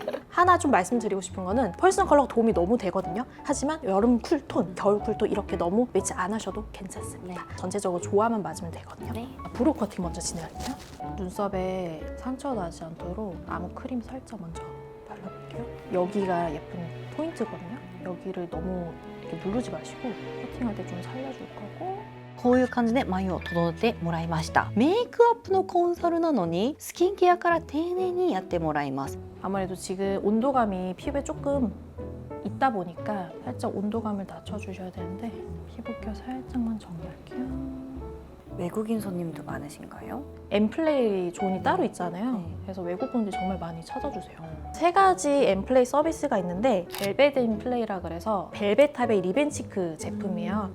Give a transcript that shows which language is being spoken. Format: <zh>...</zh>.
<ko>하나 좀 말씀드리고 싶은 거는 퍼스널 컬러가 도움이 너무 되거든요. 하지만 여름 쿨톤, 겨울 쿨톤 이렇게 너무 매치 안 하셔도 괜찮습니다. 전체적으로 조화만 맞으면 되거든요. 네. 브로우 커팅 먼저 진행할게요. 눈썹에 상처 나지 않도록 아무 크림 살짝 먼저 발라볼게요. 여기가 예쁜 포인트거든요. 여기를 너무 이렇게 누르지 마시고 커팅할 때 좀 살려줄 거고</ko> <ja>こういう感じで眉を整えてもらいました。メイクアップのコンサルなのにスキンケアから丁寧にやってもらいます。</ja> <ko>아무래도 지금 온도감이 피부에 조금 있다 보니까 살짝 온도감을 낮춰주셔야 되는데 피부결 살짝만 정리할게요. 외국인 손님도 많으신가요? 엠플레이 존이 따로 있잖아요. 네. 그래서 외국분들 정말 많이 찾아주세요. 세 가지 엠플레이 서비스가 있는데 벨벳 엠플레이라 그래서 벨벳 탑의 리벤치크 제품이에요.</ko>